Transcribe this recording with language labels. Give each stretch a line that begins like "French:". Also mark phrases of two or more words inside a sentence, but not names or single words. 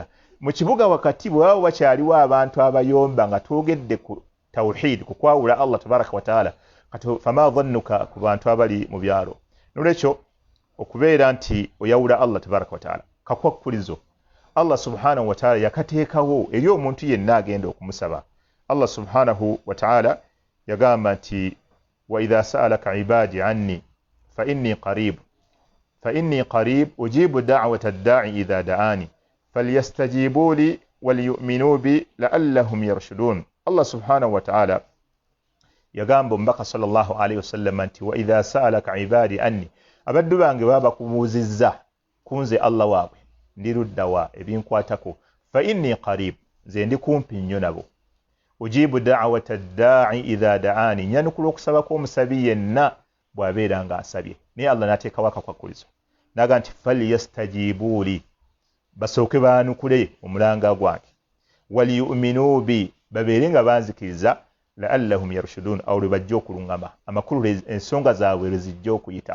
Ganda: Mu kibuga wakati bwe baba bakyaliwo abantu abayomba nga twogedde ku tawhid, ku kwawula
Arabic: الله تبارك وتعالى,
Ganda: kati
Arabic: فما ظنك
Ganda: ku bantu abali mu byalo. Nolwekyo okubeera nti oyawula
Arabic: الله تبارك وتعالى
Ganda: kakwakkulizo
Arabic: الله سبحانه وتعالى
Ganda: yakateekawo eri omuntu yenna agenda okumusaba.
Arabic: الله سبحانه وتعالى
Ganda: yagamba nti
Arabic: وإذا سألك عبادي عني فإني قريب أجيب دعوة الداع إذا دعان فليستجيبوا لي وليؤمنوا بي لعلهم يرشدون. الله سبحانه وتعالى
Ganda: yagamba omubaka
Arabic: صلى الله عليه وسلم nti وإذا سألك عبادي عني,
Ganda: abaddu bange baba kubuuzizza kunze Allah waabwe ndi luddawa ebinkwatako,
Arabic: فإني قريب,
Ganda: nze ndi kumpi nnyo nabo,
Arabic: أجيب دعوة الداع إذا دعان,
Ganda: nyanukula okusaba kw'omusabi yenna bw'abeera nga asabye. Naye Allah n'ateekawo akakwakkulizo n'aga nti
Arabic: فليستجيبوا لي,
Ganda: basooke baanukule omulanga gwange,
Arabic: وليؤمنوا بي,
Ganda: babeere nga banzikiriza,
Arabic: لعلهم يرشدون,
Ganda: awo lwe bajja okuluŋŋama, amakulu ensonga zaabwe lwe zijja okuyitamu.